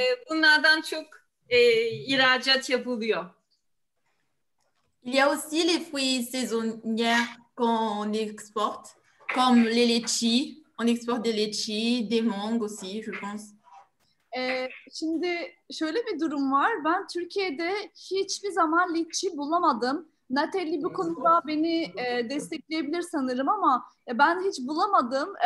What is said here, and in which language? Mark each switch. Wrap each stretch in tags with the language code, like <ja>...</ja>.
<tr>Bunlardan çok ihracat yapılıyor.</tr> <fr>Il y a aussi les fruits saisonniers qu'on exporte, comme les litchis. On exporte des litchis, des mangues aussi, je pense.</fr> <tr>Şimdi şöyle bir durum var. Ben Türkiye'de hiçbir zaman litçi bulamadım. Natalie bu konuda beni destekleyebilir sanırım ama ben hiç bulamadım.</tr>